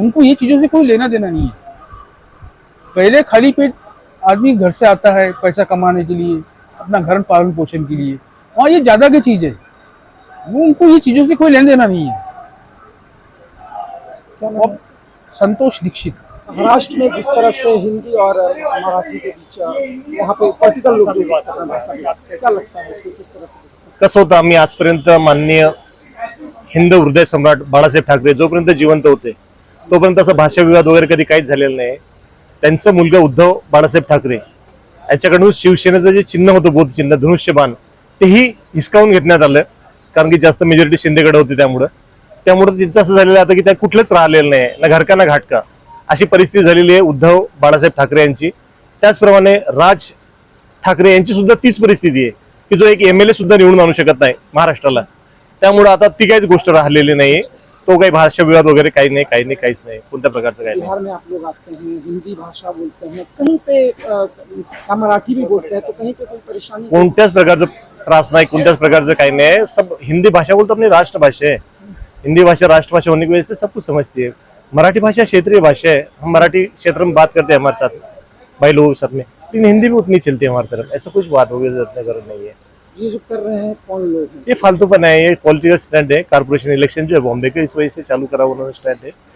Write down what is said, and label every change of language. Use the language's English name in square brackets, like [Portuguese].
[Hindi] उनको ये चीज़ों से कोई लेना देना नहीं है। पहले खाली पेट आदमी घर से आता है पैसा कमाने के लिए, अपना घर पालन पोषण के लिए, वहाँ ये ज़्यादा की चीज़ है। वो उनको ये चीज़ों से कोई लेना देना नहीं है। क्या नाम है? संतोष दीक्षित। महाराष्ट्र में जिस तरह से हिंदी और मराठी के बीच वहाँ पे पॉलिटिकल लोग जो बात कर रहे हैं, क्या लगता है इसको किस तरह से? [Marathi] कसं होतं, आम्ही आजपर्यंत माननीय हिंद हृदय सम्राट बाळासाहेब ठाकरे जोपर्यंत जिवंत होते तोपर्यंत असा भाषा विवाद वगैरे कधी काहीच झालेला नाही। त्यांचा मुलगा उद्धव बाळासाहेब ठाकरे यांच्याकडून शिवसेनेचं जे चिन्ह होतं, बोध चिन्ह, धनुष्यबाण, तेही हिसकावून घेण्यात आलं, कारण की जास्त मेजॉरिटी शिंदेकडे होती। त्यामुळे त्यांचं असं झालेलं आता की त्या कुठलंच राहिलेलं नाही, [Hindi] ना घरका ना घाटका, [Marathi] अशी परिस्थिती झालेली आहे उद्धव बाळासाहेब ठाकरे यांची। त्याचप्रमाणे राज ठाकरे यांची सुद्धा तीच परिस्थिती आहे की जो एक एमएलए सुद्धा निवडून आणू शकत नाही महाराष्ट्राला। त्यामुळे आता ती काहीच गोष्ट राहिलेली नाही, तो काही भाषा विवाद वगैरे काही नाही, काहीच नाही, कोणत्या प्रकारचं काही नाही। [Hindi] बिहार में आप लोग आते हैं, हिंदी भाषा बोलते हैं, कहीं पे मराठी भी बोलते हैं, तो कहीं पे कोई परेशानी? [Marathi] कोणत्याच प्रकारचं त्रास नाही, कोणत्याच प्रकारचं काही [Hindi] नहीं। सब हिंदी भाषा बोलते, अपनी राष्ट्रभाषा है। हिंदी भाषा राष्ट्रभाषा होने की वजह से सब कुछ समझती है। मराठी भाषा क्षेत्रीय भाषा है, हम मराठी क्षेत्र में बात करते हैं हमारे साथ भाई लोगों के साथ में, लेकिन हिंदी भी उतनी चलती है हमारी तरफ। ऐसा कुछ बात होगी जरूरत नहीं है। ये जो कर रहे हैं कौन लोग हैं? ये फालतूपन है, ये पॉलिटिकल स्टैंड है। कारपोरेशन इलेक्शन जो है बॉम्बे के, इस वजह से चालू करा उन्होंने स्टैंड है।